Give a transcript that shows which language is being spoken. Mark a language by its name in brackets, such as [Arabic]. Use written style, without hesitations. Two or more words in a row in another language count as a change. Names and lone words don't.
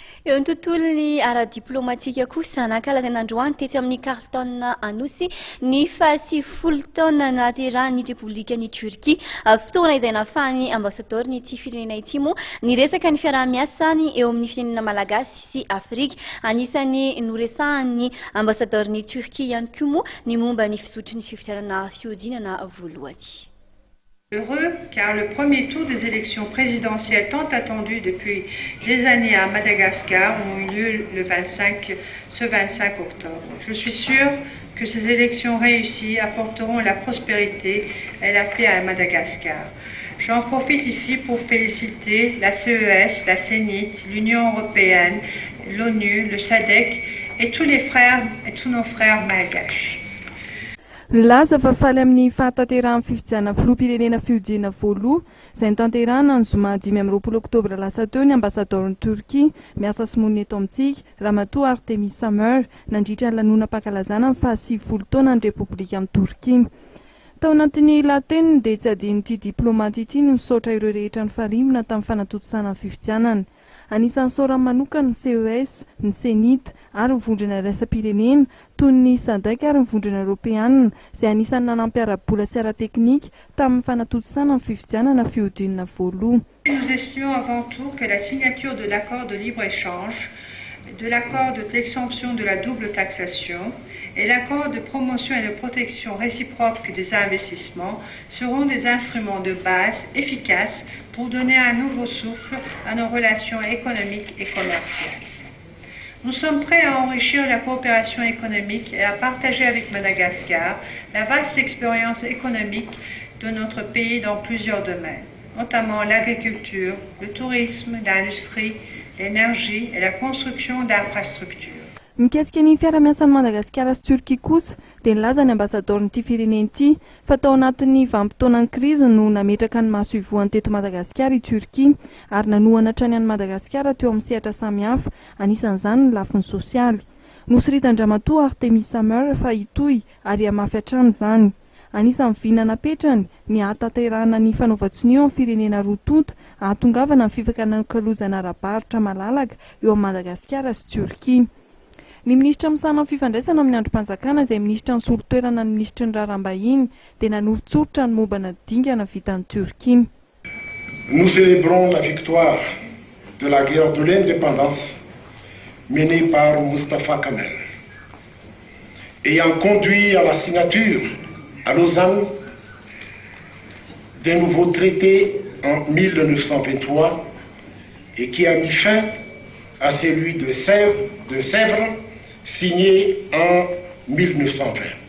[Malagasy] Eo ny tontolony ara-diplomatika kosa nankalaza androany tetsy amin'ny Carlton Anosy ny 70 taona nahaterahany Repoblikan'ny Turquie. Fotoana izay nahafahan'ny ambasador'ity firenena ity moa niresaka ny fiaraha-miasany eo amin'ny firenena malagasy sy Afrika. Anisany noresahan'ny ambasador'ny Turquie ihany koa moa ny momba ny fisotry ny fifidianana fiodinana voalohany. [French] Heureux car le premier tour des élections présidentielles tant attendues depuis des années à Madagascar ont eu lieu ce 25 octobre. Je suis sûre que ces élections réussies apporteront la prospérité et la paix à Madagascar. J'en profite ici pour féliciter la CES, la CENIT, l'Union européenne, l'ONU, le SADC et tous nos frères malgaches. [Malagasy] Laza fa faly amin'ny fahatanterahany fifidianana filoham-pirenena fiodina voaloha izay nitanterahana ny zoma 5 oktobra lasa teo ny ambasador'ny Turquie miasa simony eto amintsika Ramatoa Artemis Samer nandritra ny lanonam-pankalazana ny 70 taona ny Repoblikan'ny Turquie. Tao anatin'ny lateniny dia tsy adin'ity diplomaty ity ny misaotra ireo rehetra ny farimina tamin'ny fanatotosana ny fifidianana. Anisan'ny saorany manokana ny CES, ny CENIT ary ny vondrona iraisam-pirenena toy ny SADC ary ny vondrona Europeanina izay anisan'ny nanampy ara-bola sy ara-teknika tamin'ny fanatotosana ny fifidianana fiodinana voaloha. [French] Nous estimons avant tout que la signature de l'accord de libre-échange, de l'accord d'exemption de la double taxation et l'accord de promotion et de protection réciproque des investissements seront des instruments de base efficaces pour donner un nouveau souffle à nos relations économiques et commerciales. Nous sommes prêts à enrichir la coopération économique et à partager avec Madagascar la vaste expérience économique de notre pays dans plusieurs domaines, notamment l'agriculture, le tourisme, l'industrie, l'énergie et la construction d'infrastructures. [Malagasy] Mikasika ny fiara-miasan'ny Madagasikara sy Turquie kosa dia nilaza ny ambasador'ity firenena ity fa tao anatin'ny vanim-potoanan'ny krizy no nametraka ny maso ivoany teto Madagasikara i Turquie ary nanohana hatrany an'i Madagasikara teo amin'ny sehatra samihafa, anisan'izany ny lafiny sosialy. Nosoritan-dramatoa Artemis Samer fa hitohy ary hamafy hatrany izany. Anisan'ny vina napetrany ny ahatanterahana ny fanaovan-tsinio amin'ny firenena roa tonta ahatongavana ny fifankanakalozana ara-barotra malalaka eo amin'ny Madagasikara sy Turquie. Ny ministra misana amin'ny fifandraisana amin'ny androm-panjakana izay ministra ny solo-toerana ny ministra ny raharaham-bahiny dia nanoro-tsoritra ny mombana dingana vitan'ny Turquie. [French] Nous célébrons la victoire de la guerre de l'indépendance menée par Mustafa Kemal, ayant conduit à la signature à Lausanne d'un nouveau traité en 1923 et qui a mis fin à celui de Sèvres signé en 1920.